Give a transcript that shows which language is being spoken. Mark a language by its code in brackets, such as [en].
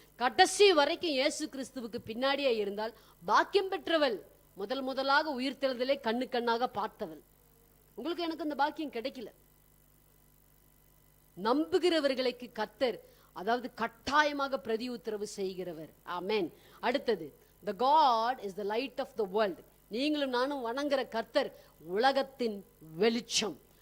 [ta] கடைசி வரைக்கும் இயேசு கிறிஸ்துவுக்கு பின்னாடியே இருந்தால் பாக்கியம் பெற்றவள். முதலாக உயிர்த்தெழுதலை கண்ணாக பார்த்தவள். உங்களுக்கு எனக்கு அந்த பாக்கியம் கிடைக்கல. நம்புகிறவர்களுக்கு கர்த்தர், அதாவது கட்டாயமாக பிரதி உத்தரவு செய்கிறவர். ஆமென். [en] அடுத்தது, the God is the light of the world. [ta] நீங்களும் நானும் வணங்குற கர்த்தர் உலகத்தின் வெளிச்சம்.